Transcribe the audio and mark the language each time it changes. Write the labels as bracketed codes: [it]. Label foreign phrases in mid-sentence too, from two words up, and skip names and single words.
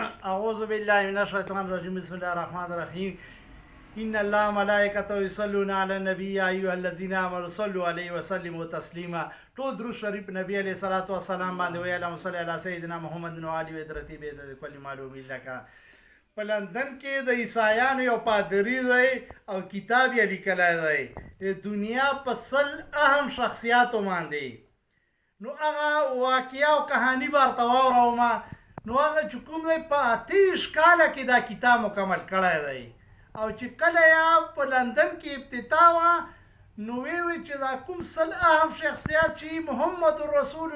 [ar] أعوذ بالله من الشيطان الرجيم بسم الله الرحمن الرحيم إن الله ملائكته يصلون على النبي يا أيها الذين آمنوا صلوا عليه وسلموا تسليما [ps] ټول درود شریف نبی [ar] علیه الصلاۃ والسلام [ps] باندې وی [ar] اللهم صل علی سیدنا محمد و علی ودرتی به کل معلوم لك [ps] په لندن کې د عیسایانو یو پادری دی او کتاب یې لیکلی دی د دنیا په سل اهم شخصیاتو باندې نو هغه واقعه او کهانی به ورته واورم نو هغه چې کوم دی په 30 کاله کې دا کتاب مکمل کړی دی او چې کله یا په لندن کې ابتدا وه نو وی چې دا کوم سل اهم شخصیات چې محمد رسول